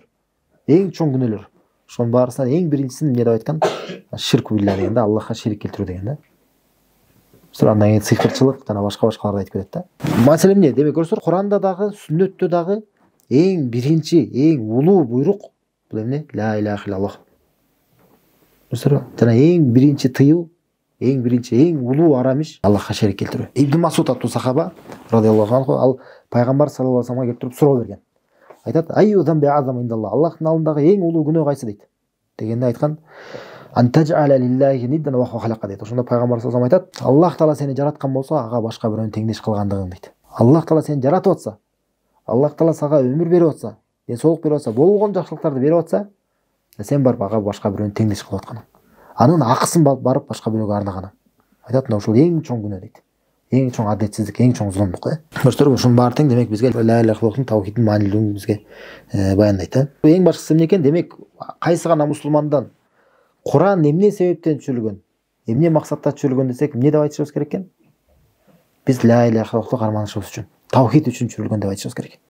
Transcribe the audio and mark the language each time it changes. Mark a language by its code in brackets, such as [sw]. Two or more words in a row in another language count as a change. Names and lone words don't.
[ky] Эң чоң күнөөлөр. Ошонун баарысынан эң биринчисин эмне деп айткан? [ar] شرك بالله [ky] деген да, Аллахка шерик келтирүү деген да. Андан кийин сыйкырчылык жана башкаларды айтып кетет да. Маселе эмне? Демек көрсөөр, Куранда дагы, сүннөттө дагы эң биринчи, эң улуу буйрук бул эмне? [ar] لا إله إلا الله. [ky] Көрсөөр, жана эң биринчи тыюу, эң биринчи, эң улуу арамиш Аллахка шерик келтирүү. Ибн Масуд аттуу сахаба [ar] رضي الله عنه [ky] ал пайгамбар [ar] صلى الله عليه وسلم [ky] келип туруп суроо берген. Айтат: [ar] "أي الذنب أعظم عند الله" [ky] Аллахтын алдындагы эң улуу күнөө кайсы дейт. [ar] Дегенде айткан: "أن تجعل لله ندا وخلق" дейт. [ky] Ошондо пайгамбар [ar] صلى الله عليه وسلم [ky] айтат: "Аллах Таала сени жараткан болсо, ага башка бирөөнү теңдеш кылгандыгың" дейт. Аллах Таала сени жаратып атса, Аллах Таала сага өмүр берип атса, денсаулык берип атса, болгон жакшылыктарды берип атса, сен барып ага башка бирөөнү теңдеш кылып атканың. Анын акысын барып башка бирөөгө арнаганың. Айтат, ушул эң чоң күнөө дейт. Эң чоң адетсиздик, эң чоң зулумдук, Көрсөтөр, ушунун баары тең демек бизге [ar] لا إله [ky] иллаллахтын таухиддин маанилүүлүгүн бизге баяндайт, Эң башкысы эмне экен? Демек, кайсы гана мусулмандан Куран эмне себептен түшүрүлгөн, эмне максатта түшүрүлгөн десек, эмне деп айтышыбыз керек экен? Биз [ar] لا إله [ky] иллаллахты карманышыбыз үчүн, таухид үчүн түшүрүлгөн деп айтышыбыз керек.